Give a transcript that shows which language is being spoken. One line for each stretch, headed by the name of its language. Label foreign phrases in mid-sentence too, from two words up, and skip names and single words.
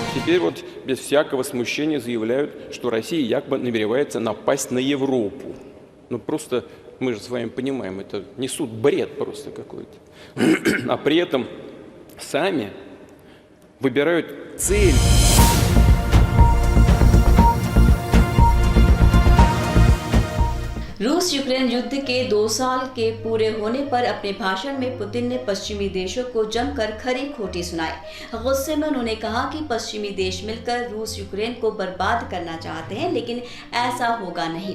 Russian: теперь вот без всякого смущения заявляют, что Россия якобы намеревается напасть на Европу. Ну просто мы же с вами понимаем, это несут бред просто какой-то. А при этом сами выбирают цель.
Hindi: रूस यूक्रेन युद्ध के 2 साल के पूरे होने पर अपने भाषण में पुतिन ने पश्चिमी देशों को जमकर खरी खोटी सुनाई। गुस्से में उन्होंने कहा कि पश्चिमी देश मिलकर रूस यूक्रेन को बर्बाद करना चाहते हैं, लेकिन ऐसा होगा नहीं।